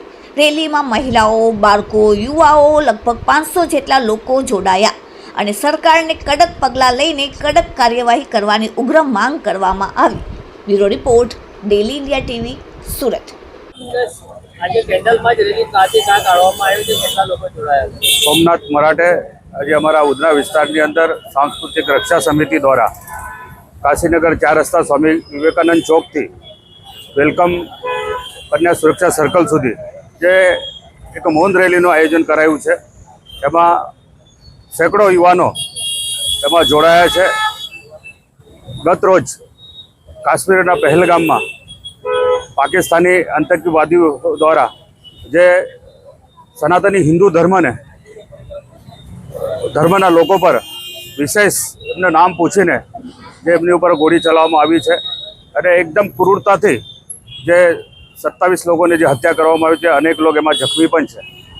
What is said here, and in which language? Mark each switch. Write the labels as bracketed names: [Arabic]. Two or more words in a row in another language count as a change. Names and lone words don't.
[Gujarati] રેલીમાં મહિલાઓ, બાળકો, યુવાઓ લગભગ 500 જેટલા લોકો જોડાયા અને સરકારને કડક પગલાં લઈને કડક કાર્યવાહી કરવાની ઉગ્ર માંગ કરવામાં આવી। બ્યુરો રિપોર્ટ, ડેલી ઇન્ડિયા ટીવી, સુરત। આજે કેન્ડલ માર્ચ રેલી કાથી કા કાઢવામાં આવી છે, કેટલા લોકો જોડાયા છે? સોમનાથ મરાઠે આજે અમારા ઉધના વિસ્તારની અંદર सांस्कृतिक रक्षा समिति द्वारा काशीनगर 4 रस्ता स्वामी विवेकानंद चौकથી વેલકમ કન્યા સુરક્ષા સર્કલ સુધી જે એક મૌન રેલીનું આયોજન કરાયું છે। એમાં સેંકડો યુવાનો એમાં જોડાયા છે। ગત રોજ કાશ્મીરના પહેલગામમાં પાકિસ્તાની આતંકવાદીઓ દ્વારા જે સનાતની હિન્દુ ધર્મના લોકો પર વિશેષ એમનું નામ પૂછીને જે એમની ઉપર ગોળી ચલાવવામાં આવી છે અને એકદમ ક્રૂરતાથી જે 27 લોકોની જે હત્યા કરવામાં આવી છે, અનેક લોકો એમાં જખમી પણ છે।